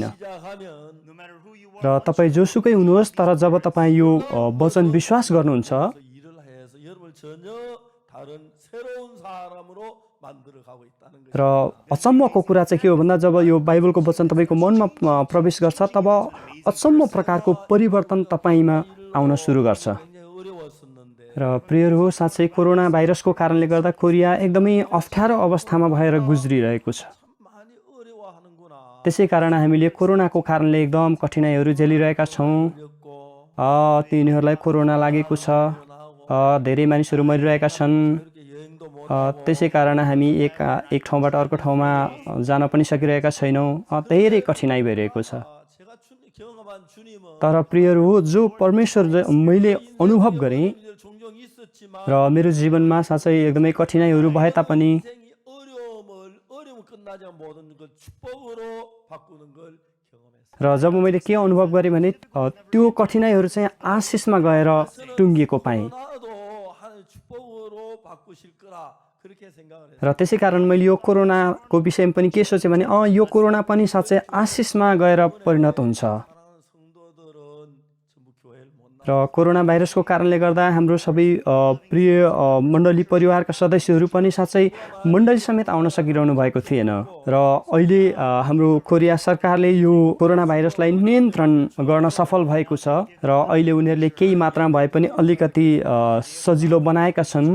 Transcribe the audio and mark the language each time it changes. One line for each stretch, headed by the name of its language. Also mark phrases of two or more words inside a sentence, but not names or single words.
Korean: 시작하면
Nepali: र तपाईँ जोसुकै हुनुहोस्, तर जब तपाईँ यो वचन विश्वास गर्नुहुन्छ
Korean: 그 일을 해서 여러분을 전혀 다른 새로운 사람으로 만들어 가고 있다는 거죠.
Nepali: र अचम्मको कुरा चाहिँ के हो भन्दा जब यो बाइबलको वचन तपाईँको मनमा प्रवेश गर्छ तब अचम्म प्रकारको परिवर्तन तपाईँमा आउन सुरु गर्छ।
Korean: 굉장히 어려웠었는데
Nepali: र प्रियहरू, साँच्चै कोरोना भाइरसको कारणले गर्दा कोरिया एकदमै अप्ठ्यारो अवस्थामा भएर गुज्रिरहेको छ।
Korean: 참 많이 어려워하는구나.
Nepali: त्यसै कारण हामीले कोरोनाको कारणले एकदम कठिनाइहरू झेलिरहेका छौँ।
Korean: 어렵고
Nepali: तिनीहरूलाई कोरोना लागेको छ।
Korean: 나오고
Nepali: धेरै मानिसहरू मरिरहेका छन्।
Korean: 이렇게 여행도 못
Nepali: त्यसै कारण हामी एक ठाउँबाट अर्को ठाउँमा जान पनि सकिरहेका छैनौँ। धेरै कठिनाइ भइरहेको छ।
Korean: 제가 경험한 주님은
Nepali: तर प्रियहरू, जो परमेश्वर मैले अनुभव गरेँ
Korean: 종종 있었지만
Nepali: र मेरो जीवनमा साँच्चै एकदमै कठिनाइहरू भए तापनि
Korean: 인생이 어려움 끝나지 않은 모든 걸 축복으로 바꾸는 걸 경험했어요.
Nepali: र जब मैले के अनुभव गरेँ भने त्यो कठिनाइहरू चाहिँ आशिषमा गएर टुङ्गिएको पाएँ।
Korean: 나도 하나님 축복으로 바꾸실 거라 그렇게 생각을 했어요.
Nepali: र त्यसै कारण मैले यो कोरोनाको विषयमा पनि के सोचेँ भने यो कोरोना पनि साँच्चै आशिषमा गएर परिणत हुन्छ।
Korean: 사랑하는 성도들은 전부 교회를 못
Nepali: र कोरोना भाइरसको कारणले गर्दा हाम्रो सबै प्रिय मण्डली परिवारका सदस्यहरू पनि साँच्चै मण्डली समेत आउन सकिरहनु भएको थिएन। र अहिले हाम्रो कोरिया सरकारले यो कोरोना भाइरसलाई नियन्त्रण गर्न सफल भएको छ र अहिले उनीहरूले केही मात्रामा भए पनि अलिकति सजिलो बनाएका छन्।